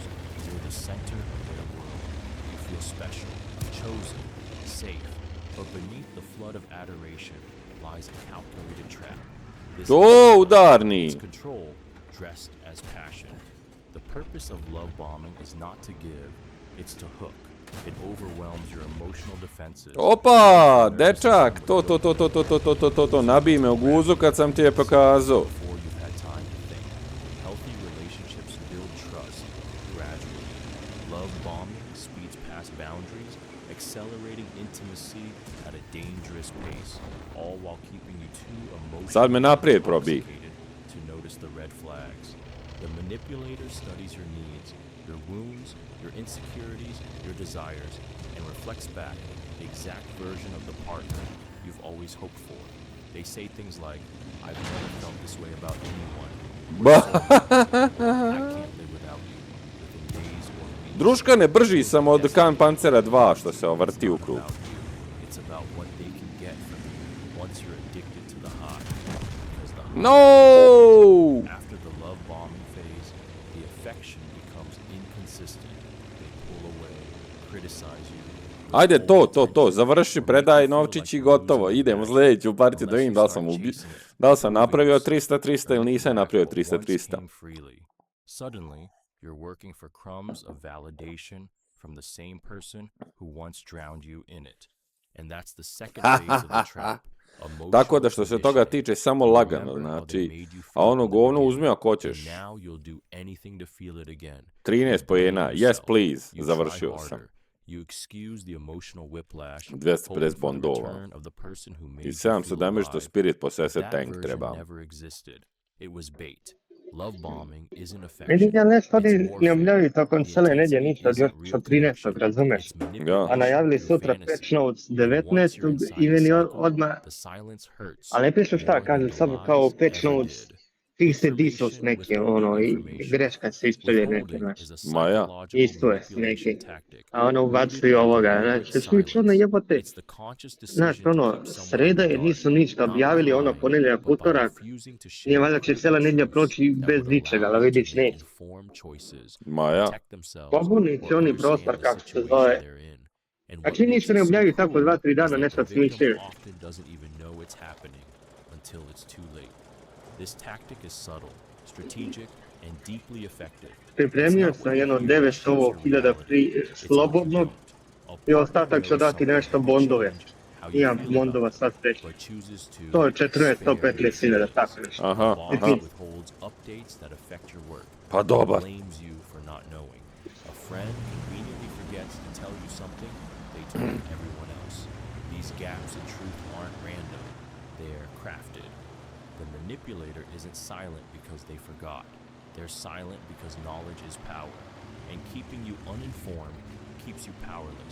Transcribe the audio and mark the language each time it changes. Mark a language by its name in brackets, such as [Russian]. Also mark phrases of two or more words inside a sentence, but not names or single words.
[English] You're the center of their world. You feel special, chosen, safe. But beneath the flood of adoration lies a calculated trap. This [Bosnian] Udarni! [English] is control dressed as passion. The purpose of love bombing is not to give, it's to hook. It overwhelms your emotional defenses. [Bosnian] Opa, dečak, to, nabij me u guzu kad sam ti je pokazao. [English] Before you've had time to think. Healthy relationships build trust gradually. Love bombing speeds past boundaries, accelerating intimacy at a dangerous pace, all while keeping you too [Bosnian] Sad me [English] emotionally [Bosnian] naprijed probi. [English] intoxicated to notice the red flags. The manipulator studies your needs, your wounds, your insecurities, your desires, and reflects back the exact version of the partner you've always hoped for. They say things like, I've never felt this way about anyone. Or so, I can't live without you, within days or weeks. [Bosnian] Druškane, brži sam od Kan Pancera 2 što se ovrti u krug. [English] It's about what they can get from you once you're addicted to the high. Because the high, No! after the love bombing phase, the affection becomes inconsistent. They pull away, criticize you. [Bosnian] Ajde, to, završi, predaj novčić i gotovo. Idem u sljedeću partiju da vidim da li sam napravio 300 ili nisam napravio 300. [English] Suddenly, you're working for crumbs of validation from the same person who once drowned you in it. And that's the second phase of the trap. [Bosnian] Tako da što se toga tiče samo lagano, znači, a ono govno uzmi ako hoćeš. 13 poena, [English] yes please, [Bosnian] završio sam. [English] You excuse the emotional whiplash, [Bosnian] 250 bondova. I 700 damage što Spirit po 60 tank treba. [English] It was bait. Love bombing isn't affection. [Bosnian] Vidim ja nešto oni ne objavili tokom cijele nedjelje ništa od još od 13. razumeš? A najavili sutra [English] patch notes [Bosnian] 19. i meni odmah, ali ne pišu šta, kaže samo kao [English] patch notes [Bosnian] ti se disos neki, ono, i greška se ispravlja neke, znaš. Ma ja. Isto je neki. A ono ubacuju ovoga, znači, svi čudno jebote. Znaš, ono, sreda je nisu ništa objavili, ono, ponedjeljak, utorak, nije valjda će cijela nedjelja proći bez ničega, ali vidiš neće. Ma ja. Pobunici oni prostor, kako se zove. A čini ništa ne objavili tako 2-3 dana, nešto smišljaju. [English] This tactic is subtle, strategic, and deeply effective. [Bosnian] Pripremio sam jedno 900.000 slobodnog i ostatak ću dati nešto bondove. Imam bondova sad već. To je 14-115.000, tako nešto. Aha. Pa dobar. [English] A friend conveniently forgets to tell you something they told everyone else. These gaps in truth aren't random, they're crafted. The manipulator isn't silent because they forgot. They're silent because knowledge is power. And keeping you uninformed keeps you powerless.